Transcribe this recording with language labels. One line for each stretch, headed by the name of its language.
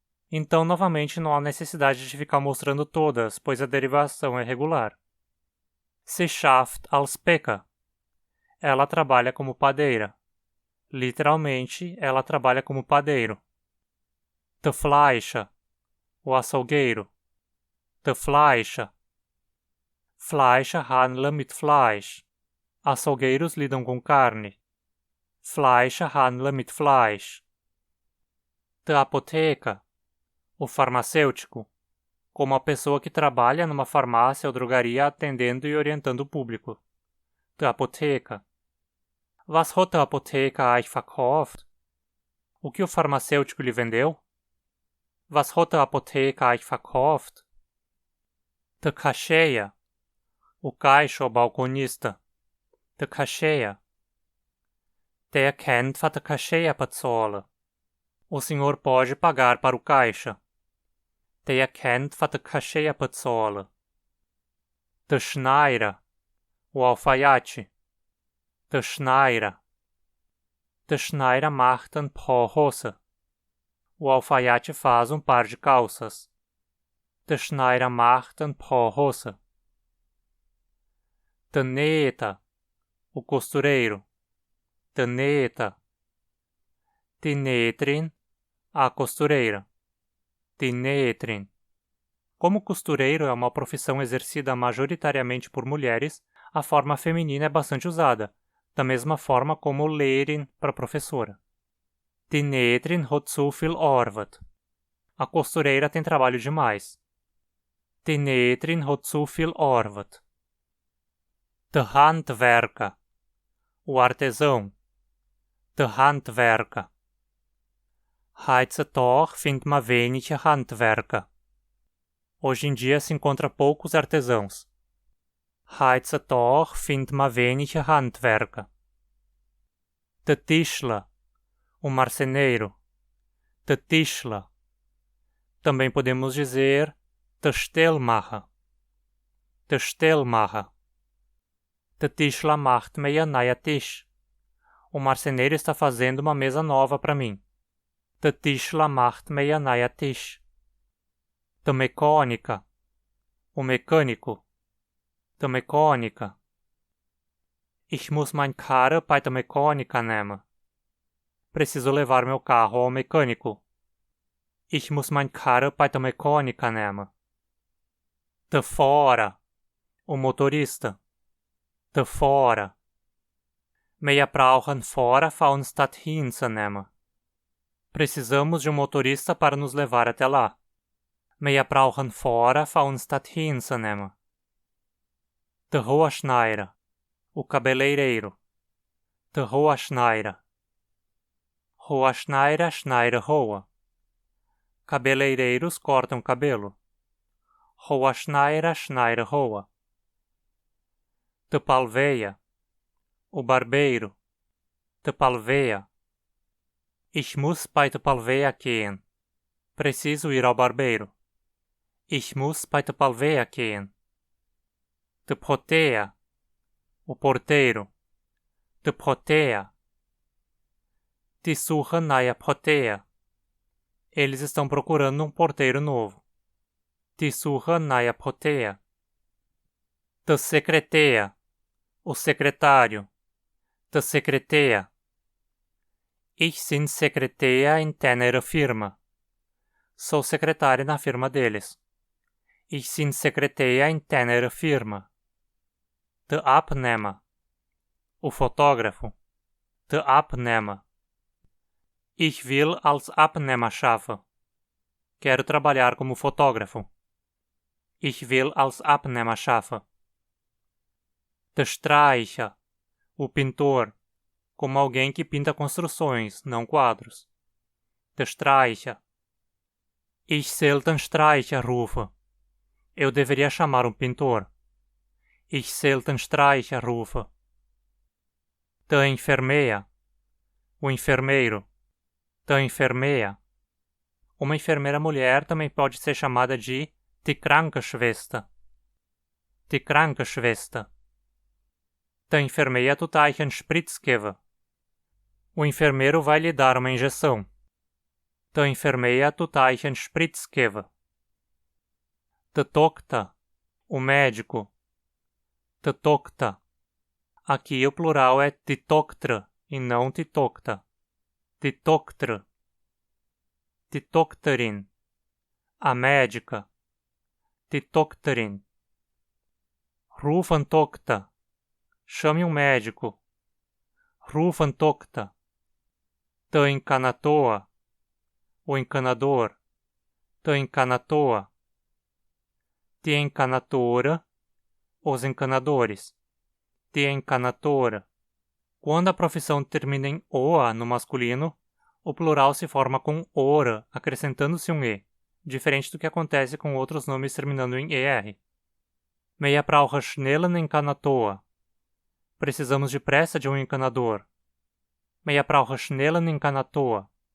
Portuguese: Então, novamente, não há necessidade de ficar mostrando todas, pois a derivação é regular.
Hunsrik: Sie schafft als Bäcker.
Portuguese: Ela trabalha como padeira. Literalmente, ela trabalha como padeiro. Der Fleischer, o açougueiro.
Hunsrik: Der Fleischer. Fleischer handla mit Fleisch.
Portuguese: Açougueiros lidam com carne.
Hunsrik: Fleischer handla mit Fleisch.
Portuguese: Der Apotheker, o farmacêutico, como a pessoa que trabalha numa farmácia ou drogaria atendendo e orientando o público.
Hunsrik: Der Apotheker. Was hat der Apotheker euch verkauft?
Portuguese: O que o farmacêutico lhe vendeu?
Hunsrik: Was hat der Apotheker euch verkauft? Der Cashier,
Portuguese: o caixa ou balconista.
Hunsrik: Der Cashier. Der kann für der Cashier bezahlen.
Portuguese: O senhor pode pagar para o caixa.
Hunsrik: Der kann für der Cashier bezahlen. Der Schneider, o alfaiate. Der Schneider. Der Schneider macht ein paar Hosen.
Portuguese: O alfaiate faz par de calças.
Hunsrik: Der Schneider macht ein paar Hosen. Der Nähter, o costureiro. Der Nähter. Die Nähterin, a costureira. Die Nähterin.
Portuguese: Como costureiro é uma profissão exercida majoritariamente por mulheres, a forma feminina é bastante usada, da mesma forma como Lehrerin para professora.
Hunsrik: Die Nähterin hat zu viel Arbeit.
Portuguese: A costureira tem trabalho demais.
Hunsrik: Die Nähterin hat zu viel Arbeit. Der Handwerker, o artesão. Der Handwerker. Heutzutage findet man wenige Handwerker.
Portuguese: Hoje em dia se encontra poucos artesãos.
Hunsrik: Heutzutage findet man wenige Handwerker. Der Tischler, o marceneiro. Der Tischler.
Portuguese: Também podemos dizer der Stellmacher.
Hunsrik: Der Stellmacher. Der Tischler macht mir einen neuen Tisch.
Portuguese: O marceneiro está fazendo uma mesa nova para mim.
Hunsrik: Der Tischler macht mir einen neuen Tisch. Der Mechaniker. O mecânico. Der Mechaniker. Ich muss mein Karre bei der Mechaniker nehmen.
Portuguese: Preciso levar meu carro ao mecânico.
Hunsrik: Ich muss mein Karre bei der Mechaniker nehmen. Der Fahrer. O motorista. Der Fahrer. Wir brauchen Fahrer für uns dorthin zu nehmen.
Portuguese: Precisamos de motorista para nos levar até lá.
Hunsrik: Wir brauchen Fahrer für uns dorthin zu nehmen. Der Rohrschneider. O cabeleireiro. Der Rohrschneider. Rohrschneider schneiden Rohr.
Portuguese: Cabeleireiros cortam cabelo.
Hunsrik: Rohrschneider schneiden Rohr. Der Palveia. O barbeiro. Der Palveia. Ich muss bei der Palveia gehen.
Portuguese: Preciso ir ao barbeiro.
Hunsrik: Ich muss bei der Palveia gehen. Der Porteia. O porteiro. Der Porteia. Die suchen neue Porteia.
Portuguese: Eles estão procurando um porteiro novo.
Hunsrik: Die suchen neue Porteia. Der Sekretär. O secretário. Der Sekretär. Ich bin Sekretär in deiner Firma.
Portuguese: Sou secretário na firma deles.
Hunsrik: Ich bin Sekretär in deiner Firma. Der Abnehmer. O fotógrafo. Der Abnehmer. Ich will als Abnehmer schaffen.
Portuguese: Quero trabalhar como fotógrafo.
Hunsrik: Ich will als Abnehmer schaffen. Der Streicher. O pintor.
Portuguese: Como alguém que pinta construções, não quadros.
Hunsrik: Der Streicher. Ich sollte den Streicher rufen.
Portuguese: Eu deveria chamar um pintor.
Hunsrik: Ich sollte den Streicher rufen. Der Enfermeira. O enfermeiro. Der Enfermeira.
Portuguese: Uma enfermeira mulher também pode ser chamada de die Krankenschwester.
Hunsrik: Die Krankenschwester. Der Enfermeira tut euch einen Spritz geben.
Portuguese: O enfermeiro vai lhe dar uma injeção.
Hunsrik: Der Enfermeira tut euch einen Spritz geben. Der Doktor. O médico. Der Doktor.
Portuguese: Aqui o plural é die Doktor e não die Tochter.
Hunsrik: Die Doktor. Die Doktorin. A médica. Die Doktorin. Ruf einen Doktor.
Portuguese: Chame um médico.
Hunsrik: Ruf einen Doktor. Der Encanator. O encanador. Der Encanator. Die Encanatora.
Portuguese: Os encanadores. Die Encanatora. Quando a profissão termina em oa no masculino, o plural se forma com ora, acrescentando-se um e, diferente do que acontece com outros nomes terminando em er.
Hunsrik: Wir brauchen schnell einen Encanator.
Portuguese: Precisamos depressa de um encanador.
Hunsrik: Wir brauchen schnell einen Encanator.